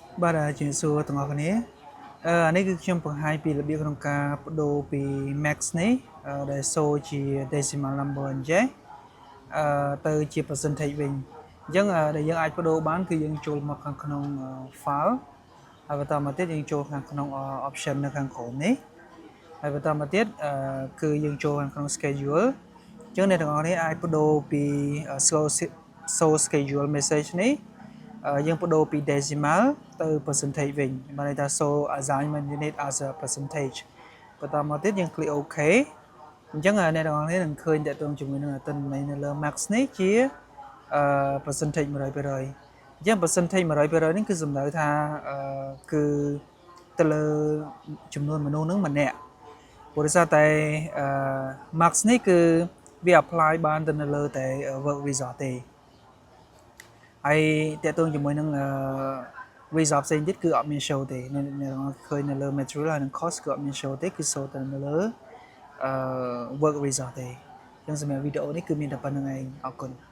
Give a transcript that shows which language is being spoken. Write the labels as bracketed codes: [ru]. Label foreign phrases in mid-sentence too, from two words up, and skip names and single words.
[km] បាទជំរាបសួរទាំងអស់គ្នានេះគឺខ្ញុំបង្ហាញពីរបៀបក្នុងការបដូរពី max នេះដែលសូជា [en] decimal number [km] អញ្ចឹងទៅជា percentage វិញអញ្ចឹងដែលយើងអាចបដូរបានគឺយើងចូលមកខាងក្នុង file ហើយបន្តមកទៀតយើងចូលខាងក្នុង option នៅខាងក្រោមនេះហើយបន្តមកទៀតគឺយើងចូលខាងក្នុង schedule អញ្ចឹងអ្នកទាំងអស់គ្នាអាចបដូរពី show [en] schedule message [km] នេះយើងបដូរពី decimal ទៅ percentage វិញបានន័យថា [en] show assignment unit as a percentage [km] បន្តមកទៀតយើង [en] click OK [km] អញ្ចឹងអ្នកទាំងអស់គ្នានឹងឃើញតើតើជាមួយនឹងទិន្នន័យនៅលើ max នេះជា percentage 100%អញ្ចឹង percentage 100%នេះគឺសំដៅថាគឺទៅលើចំនួនមនុស្សនឹងម្នាក់ព្រោះដោយសារតែ max នេះគឺវា apply បានទៅនៅលើតែ [en] work result [km] ទេហើយតើតើជាមួយនឹងresult ផ្សេងទៀតគឺអត់មាន show ទេអ្នកឃើញនៅលើ material ហើយនឹង cost គឺអត់មាន show ទេគឺ show តែនៅលើ [en] work result [km] ទេអញ្ចឹងសម្រាប់វីដេអូនេះគឺមានតែប៉ុណ្្នឹងឯងអរគុណ